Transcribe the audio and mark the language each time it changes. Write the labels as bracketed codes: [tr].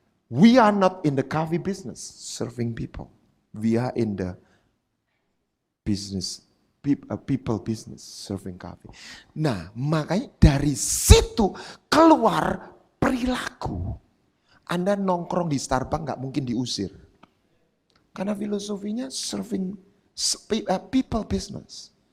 [en] We are not in the coffee business, serving people. We are in the business, people business, serving coffee. [id] Nah, makanya dari situ keluar perilaku. Anda nongkrong di Starbucks nggak mungkin diusir. Karena filosofinya [en] serving people business.